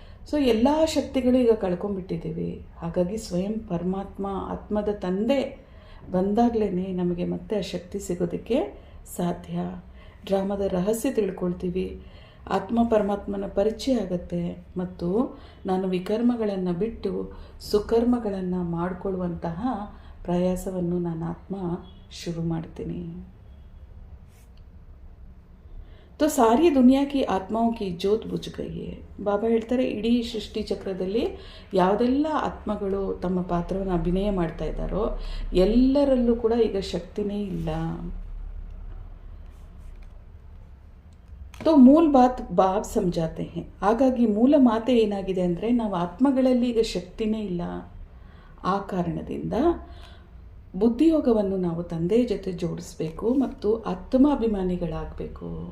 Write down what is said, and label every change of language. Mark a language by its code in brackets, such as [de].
[kn] So ಎಲ್ಲ ಶಕ್ತಿಗಳು ಈಗ ಕಳ್ಕೊಂಡ್ಬಿಟ್ಟಿದ್ದೀವಿ. ಹಾಗಾಗಿ ಸ್ವಯಂ ಪರಮಾತ್ಮ ಆತ್ಮದ ತಂದೆ ಬಂದಾಗಲೇ ನಮಗೆ ಮತ್ತೆ ಆ ಶಕ್ತಿ ಸಿಗೋದಕ್ಕೆ ಸಾಧ್ಯ. ಡ್ರಾಮಾದ ರಹಸ್ಯ ತಿಳ್ಕೊಳ್ತೀವಿ, ಆತ್ಮ ಪರಮಾತ್ಮನ ಪರಿಚಯ ಆಗುತ್ತೆ ಮತ್ತು ನಾನು ವಿಕರ್ಮಗಳನ್ನು ಬಿಟ್ಟು ಸುಕರ್ಮಗಳನ್ನು ಮಾಡಿಕೊಳ್ಳುವಂತಹ ಪ್ರಯಾಸವನ್ನು ನಾನು ಆತ್ಮ ಶುರು ಮಾಡ್ತೀನಿ. [hi] तो सारी दुनिया की आत्माओं की ज्योत बुझ गई है. [kn] ಬಾಬಾ ಹೇಳ್ತಾರೆ, ಇಡೀ ಸೃಷ್ಟಿ ಚಕ್ರದಲ್ಲಿ ಯಾವುದೆಲ್ಲ ಆತ್ಮಗಳು ತಮ್ಮ ಪಾತ್ರವನ್ನು ಅಭಿನಯ ಮಾಡ್ತಾ ಇದ್ದಾರೋ ಎಲ್ಲರಲ್ಲೂ ಕೂಡ ಈಗ ಶಕ್ತಿನೇ ಇಲ್ಲ. [hi] तो मूल बात बाप समझाते हैं. [kn] ಹಾಗಾಗಿ ಮೂಲ ಮಾತೆ ಏನಾಗಿದೆ ಅಂದರೆ, ನಾವು ಆತ್ಮಗಳಲ್ಲಿ ಈಗ ಶಕ್ತಿನೇ ಇಲ್ಲ. ಆ ಕಾರಣದಿಂದ ಬುದ್ಧಿಯೋಗವನ್ನು ನಾವು ತಂದೆಯ ಜೊತೆ ಜೋಡಿಸಬೇಕು ಮತ್ತು ಆತ್ಮಾಭಿಮಾನಿಗಳಾಗಬೇಕು.